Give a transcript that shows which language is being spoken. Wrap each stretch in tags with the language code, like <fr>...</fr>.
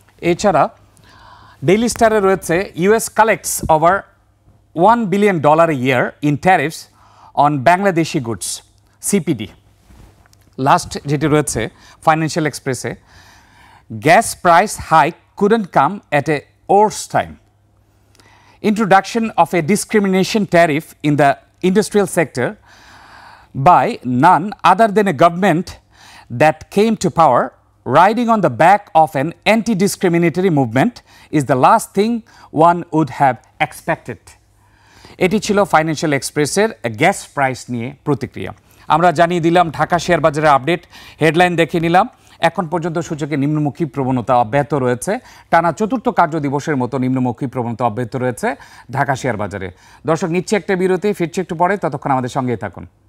<bn>এছাড়া ডেইলি স্টারে রয়েছে</bn> <en>US collects over $1 billion a year in tariffs on Bangladeshi goods, CPD. Last</en> <bn>যেটি রয়েছে ফাইন্যান্সিয়াল এক্সপ্রেসে,</bn> <en>Gas price hike couldn't come at a worse time. Introduction of a discrimination tariff in the industrial sector by none other than a government that came to power riding on the back of an anti-discriminatory movement is the last thing one would have expected.</en> <bn>এটি ছিল financial এক্সপ্রেসের gas price নিয়ে প্রতিক্রিয়া। আমরা জানিয়ে দিলাম Dhaka share বাজারের update, headline দেখে নিলাম। এখন পর্যন্ত সূচকে নিম্নমুখী প্রবণতা অব্যাহত রয়েছে, টানা 4র্থ কার্য দিবসের মতো নিম্নমুখী প্রবণতা অব্যাহত রয়েছে ঢাকা শেয়ার বাজারে। দর্শক, নিচ্ছে একটা বিরতি, ফিরছি একটু পরে, ততক্ষণ আমাদের সঙ্গেই থাকুন।</bn>